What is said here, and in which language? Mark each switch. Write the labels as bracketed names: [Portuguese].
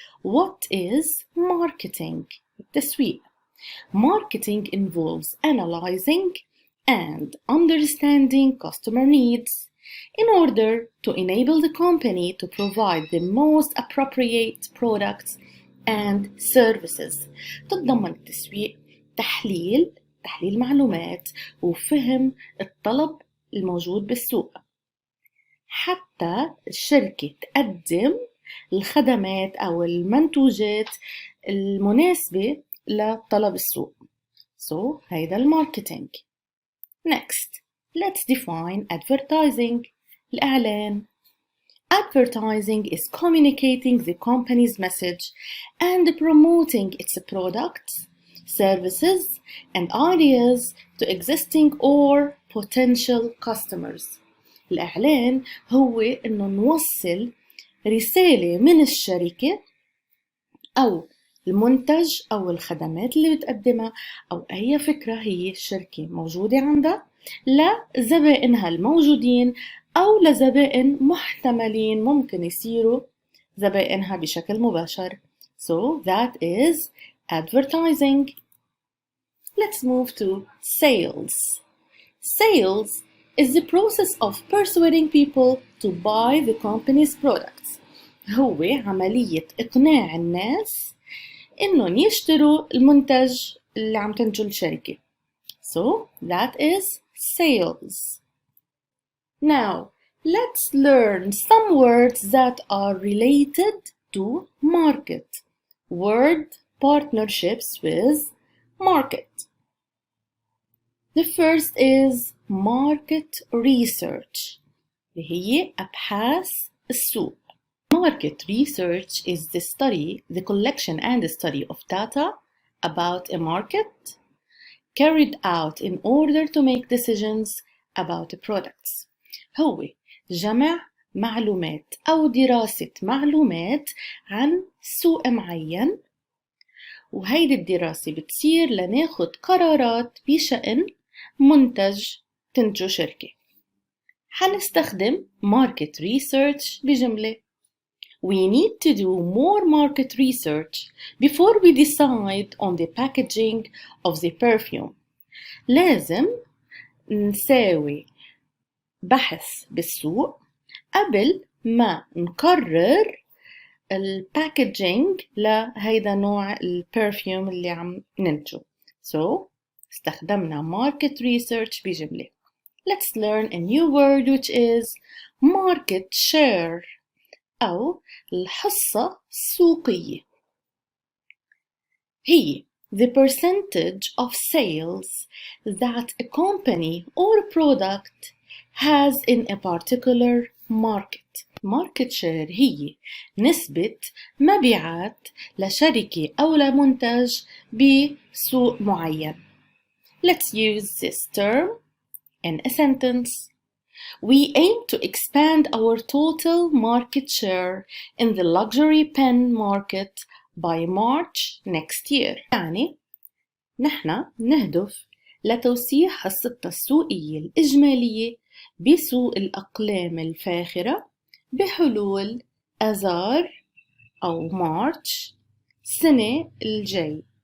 [English] What is marketing? [Arabic] التسويق. [English] Marketing involves analyzing and understanding customer needs in order to enable the company to provide the most appropriate products and services. [Arabic] تتضمن التسويق تحليل معلومات وفهم الطلب الموجود بالسوق حتى الشركة تقدم الخدمات أو المنتوجات المناسبة لطلب السوق. So, هيدا الماركتينج. [English] Next, let's define advertising. [Arabic] الإعلان. [English] Advertising is communicating the company's message and promoting its products, services, and ideas to existing or potential customers. [Arabic] الإعلان هو إنه نوصل رسالة من الشركة أو المنتج أو الخدمات اللي بتقدمها أو أي فكرة هي الشركة موجودة عندها لزبائنها الموجودين أو لزبائن محتملين ممكن يصيروا زبائنها بشكل مباشر. [English] So that is advertising. Let's move to sales. Sales is the process of persuading people to buy the company's products. [Arabic] هو عملية إقناع الناس إنهم يشتروا المنتج اللي عم تنتجه الشركة. [English] So that is sales. Now let's learn some words that are related to market. Word partnerships with market. The first is market research. [Arabic] هي أبحاث السوق. [English] Market research is the collection and the study of data about a market carried out in order to make decisions about the products. [Arabic] هو جمع معلومات أو دراسة معلومات عن سوق معين، وهيدي الدراسة بتصير لناخد قرارات بشأن منتج تنتجه شركة. حنستخدم market research بجملة. [English] We need to do more market research before we decide on the packaging of the perfume. [Arabic] لازم نساوي بحث بالسوق قبل ما نقرر الباكجينج لهيدا نوع البرفيوم اللي عم ننتجه. So, استخدمنا market research بجملة. [English] Let's learn a new word which is market share [Arabic] أو الحصة السوقية. [English] هي the percentage of sales that a company or product has in a particular market. [Arabic] Market share هي نسبة مبيعات لشركة أو لمنتج بسوق معين. [English] Let's use this term in a sentence. We aim to expand our total market share in the luxury pen market by March next year. [Arabic] يعني نحن نهدف لتوسيع حصتنا السوقية الإجمالية بسوق الأقلام الفاخرة بحلول آذار أو مارش السنة الجاي.